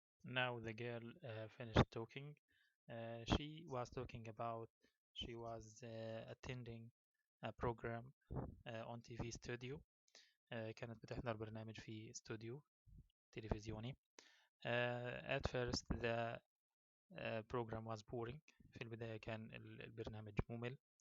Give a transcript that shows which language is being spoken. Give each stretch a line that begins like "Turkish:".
English: Now the girl finished talking. She was attending a program on TV studio.
Arabic: كانت بتحضر برنامج في استوديو تلفزيوني.
English: At first the program was boring.
Arabic: في البداية كان البرنامج ممل.